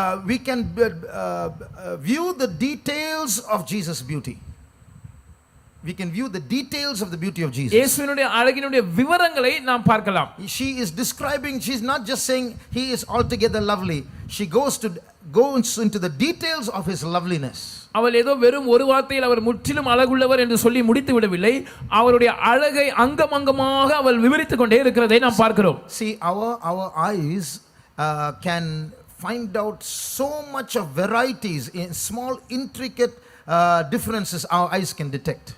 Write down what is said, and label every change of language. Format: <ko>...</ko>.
<en>we can view the details of Jesus' beauty. We can view the details of the beauty of Jesus.</en> <ta>இயேசுவினுடைய அழகினுடைய விவரங்களை நாம் பார்க்கலாம்.</ta> <en>She is describing, she's not just saying he is altogether lovely. She goes into the details of his loveliness.</en> <ta>அவள் ஏதோ வெறும் ஒரு வார்த்தையில் அவர் முற்றிலும் அழகுள்ளவர் என்று சொல்லி முடித்து விடவில்லை. அவருடைய அழகை அங்கமாக அவள் விவரித்துக் கொண்டே இருக்கிறதை நாம் பார்க்கிறோம்.</ta> <en>See, our eyes can find out so much of varieties in small intricate differences our eyes can detect.</en>